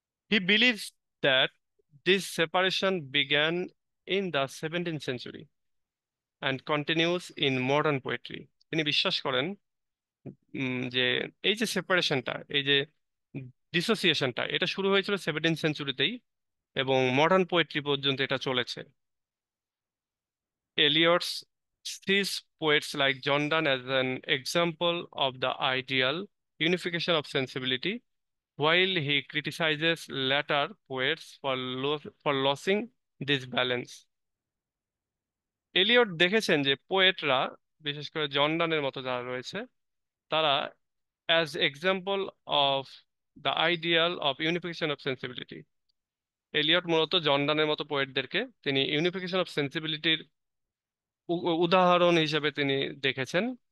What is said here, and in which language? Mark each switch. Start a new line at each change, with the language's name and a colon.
English: He believes that this separation began in the 17th century and continues in modern poetry.
Bangla: তিনি বিশ্বাস করেন যে এই যে সেপারেশনটা, এই যে ডিসোসিয়েশনটা, এটা শুরু হয়েছিল 17th সেঞ্চুরিতেই, এবং মডার্ন পোয়েট্রি পর্যন্ত এটা চলেছে।
English: Eliot's sees poets like John Donne as an example of the ideal unification of sensibility, while he criticizes later poets for losing this balance.
Bangla: Elliot দেখেছেন যে পোয়েটরা, বিশেষ করে জন ডানের মতো যারা রয়েছে, তারা
English: as example of the ideal of unification of sensibility,
Bangla: Elliot মূলত জন ডানের মতো পোয়েটদেরকে তিনি ইউনিফিকেশন অফ সেন্সিবিলিটির উদাহরণ হিসেবে তিনি দেখেছেন।